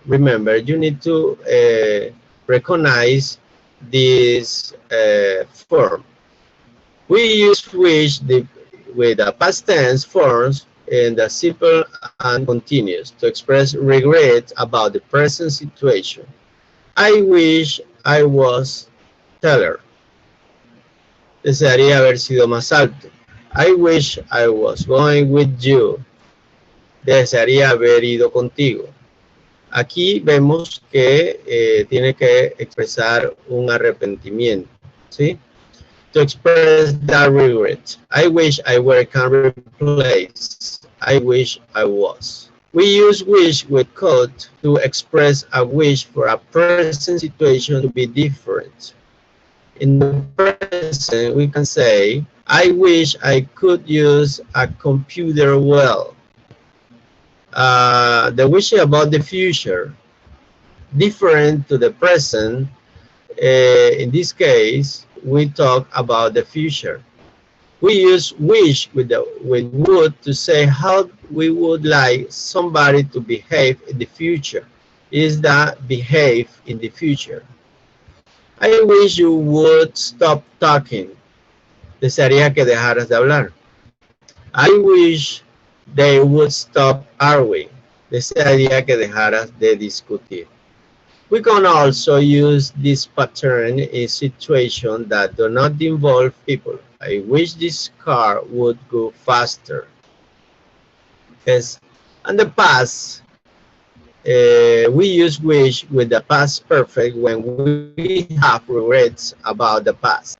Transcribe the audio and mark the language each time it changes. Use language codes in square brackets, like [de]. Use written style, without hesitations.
[en] Remember, you need to recognize this form. We use wish with the past tense forms in the simple and continuous to express regret about the present situation. I wish I was taller. [es] Desearía haber sido más alto. [en] I wish I was going with you. [es] Desearía haber ido contigo. Aquí vemos que tiene que expresar un arrepentimiento, ¿sí? [en] To express that regret. I wish I were can replace. I wish I was. We use wish with could to express a wish for a present situation to be different. In the present, we can say, I wish I could use a computer well. The wish about the future, different to the present. In this case, we talk about the future. We use wish with would to say how we would like somebody to behave in the future. Is that behave in the future? I wish you would stop talking. [es] Desearía que dejaras de hablar. [en] I wish they would stop arguing. [es] Desearía que dejaras de discutir. [en] We can also use this pattern in situations that do not involve people. I wish this car would go faster. Yes. And the past, we use wish with the past perfect when we have regrets about the past.